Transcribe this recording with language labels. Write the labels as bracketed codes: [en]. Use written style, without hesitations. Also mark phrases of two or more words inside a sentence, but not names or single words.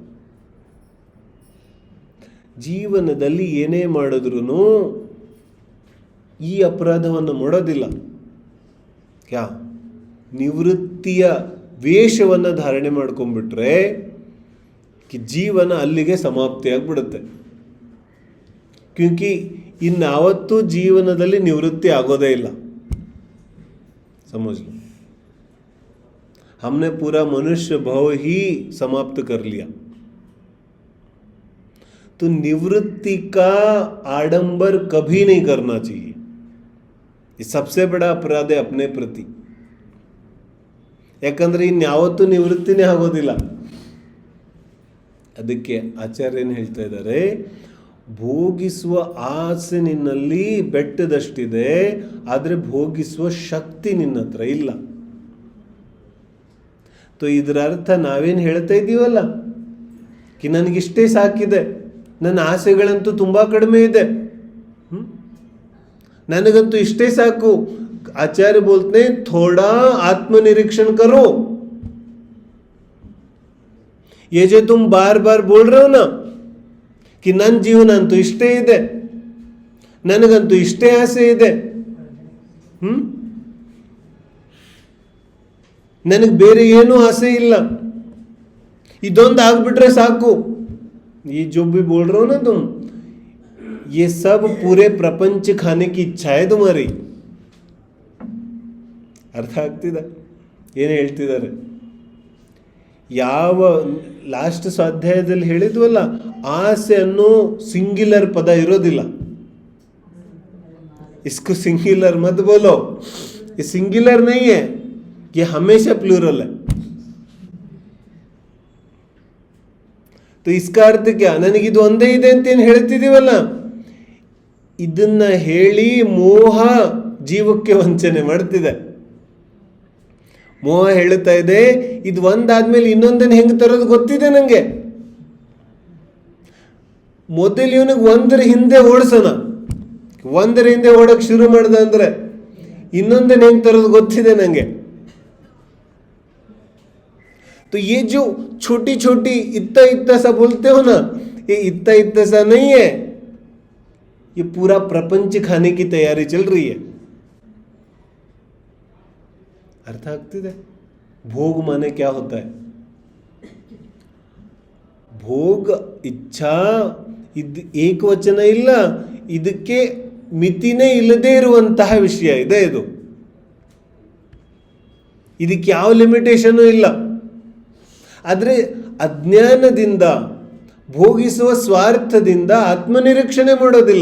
[kn] ಜೀವನದಲ್ಲಿ ಏನೇ ಮಾಡಿದ್ರು ಈ ಅಪರಾಧವನ್ನು ಮಾಡೋದಿಲ್ಲ. ನಿವೃತ್ತಿಯ ವೇಷವನ್ನು ಧಾರಣೆ ಮಾಡ್ಕೊಂಡ್ಬಿಟ್ರೆ ಜೀವನ ಅಲ್ಲಿಗೆ ಸಮಾಪ್ತಿ ಆಗ್ಬಿಡುತ್ತೆ. ಕ್ಯೂಂಕಿ ಇನ್ನಾವತ್ತೂ ಜೀವನದಲ್ಲಿ ನಿವೃತ್ತಿ ಆಗೋದೇ ಇಲ್ಲ. [hi] समझ लो, हमने पूरा मनुष्य भाव ही समाप्त कर लिया. तो निवृत्ति का आडंबर कभी नहीं करना चाहिए. ये सबसे बड़ा अपराध है अपने प्रति. [kn] ಯಾಕಂದ್ರೆ ಇನ್ಯಾವತ್ತೂ ನಿವೃತ್ತಿನೇ ಆಗೋದಿಲ್ಲ. ಅದಕ್ಕೆ ಆಚಾರ್ಯ ಏನು ಹೇಳ್ತಾ ಇದ್ದಾರೆ, ಭೋಗಿಸುವ ಆಸೆ ನಿನ್ನಲ್ಲಿ ಬೆಟ್ಟದಷ್ಟಿದೆ, ಆದರೆ ಭೋಗಿಸುವ ಶಕ್ತಿ ನಿನ್ನ ಹತ್ರ ಇಲ್ಲ. ಇದರ ಅರ್ಥ ನಾವೇನು ಹೇಳ್ತಾ ಇದ್ದೀವಲ್ಲ, ನನಗಿಷ್ಟೇ ಸಾಕಿದೆ, ನನ್ನ ಆಸೆಗಳಂತೂ ತುಂಬಾ ಕಡಿಮೆ ಇದೆ, ನನಗಂತೂ ಇಷ್ಟೇ ಸಾಕು. [hi] आचार्य बोलते हैं थोड़ा आत्मनिरीक्षण करो. ये जो तुम बार बार बोल रहे हो ना कि [kn] ನನ್ನ ಜೀವನ ಅಂತೂ ಇಷ್ಟೇ ಇದೆ, ನನಗಂತೂ ಇಷ್ಟೇ ಆಸೆ ಇದೆ, ನನಗೆ ಬೇರೆ ಏನೂ ಆಸೆ ಇಲ್ಲ, ಇದೊಂದು ಆಗ್ಬಿಟ್ರೆ ಸಾಕು, [hi] ये जो भी बोल रहे हो ना तुम, ये सब पूरे प्रपंच खाने की इच्छा है तुम्हारी. [kn] ಅರ್ಥ ಆಗ್ತಿದೆ ಏನು ಹೇಳ್ತಿದ್ದಾರೆ? ಯಾವ ಲಾಸ್ಟ್ ಸ್ವಾಧ್ಯಾಯದಲ್ಲಿ ಹೇಳಿದ್ವಲ್ಲ, ಆಸೆ ಅನ್ನೋ ಸಿಂಗ್ಯುಲರ್ ಪದ ಇರೋದಿಲ್ಲ. [hi] इसको सिंगुलर मत बोलो, ये सिंगुलर नहीं है, ये हमेशा प्लूरल है. तो इसका अर्थ क्या? [kn] ನನಗಿದು ಒಂದೇ ಇದೆ ಅಂತೇನು ಹೇಳ್ತಿದೀವಲ್ಲ, ಇದನ್ನ ಹೇಳಿ ಮೋಹ ಜೀವಕ್ಕೆ ವಂಚನೆ ಮಾಡ್ತಿದೆ. ಮೋಹ ಹೇಳ್ತಾ ಇದೆ, ಇದು ಒಂದಾದ್ಮೇಲೆ ಇನ್ನೊಂದನ್ನು ಹೆಂಗೆ ತರೋದು ಗೊತ್ತಿದೆ ನನಗೆ, ಮೊದಲು ಇವನಿಗೆ ಒಂದರ ಹಿಂದೆ ಓಡಿಸೋಣ, ಒಂದರ ಹಿಂದೆ ಓಡಕ್ಕೆ ಶುರು ಮಾಡ್ದ ಅಂದ್ರೆ ಇನ್ನೊಂದನ್ನು ಹೆಂಗೆ ತರೋದು ಗೊತ್ತಿದೆ ನನಗೆ. [hi] तो ये जो छोटी छोटी इतना इतना सा बोलते हो ना, ये इतना इतना सा नहीं है, ये पूरा प्रपंच खाने की तैयारी चल रही है. [kn] अर्थ ಆಗ್ತಿದೆ? [hi] भोग माने क्या होता है? भोग इच्छा [kn] ಇದು ಏಕವಚನ ಇಲ್ಲ, ಇದಕ್ಕೆ ಮಿತಿನೇ ಇಲ್ಲದೆ ಇರುವಂತಹ ವಿಷಯ ಇದೆ. ಇದಕ್ಕೆ ಯಾವ ಲಿಮಿಟೇಷನ್ ಇಲ್ಲ. ಆದರೆ ಅಜ್ಞಾನದಿಂದ ಭೋಗಿಸುವ ಸ್ವಾರ್ಥದಿಂದ ಆತ್ಮನಿರೀಕ್ಷಣೆ ಮಾಡೋದಿಲ್ಲ.